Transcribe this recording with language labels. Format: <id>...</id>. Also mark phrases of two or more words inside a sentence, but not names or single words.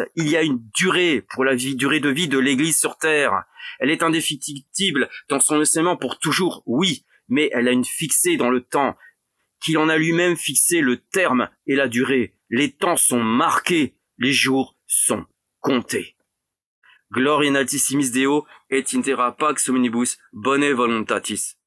<fr>Il y a une durée pour la durée de vie de l'Église sur terre. Elle est indéfectible dans son enseignement pour toujours, oui, mais elle a une fixée dans le temps, qu'il en a lui-même fixé le terme et la durée. Les temps sont marqués, les jours sont comptés.</fr> <la>Gloria in altissimis Deo et intera pax omnibus bone voluntatis.</la>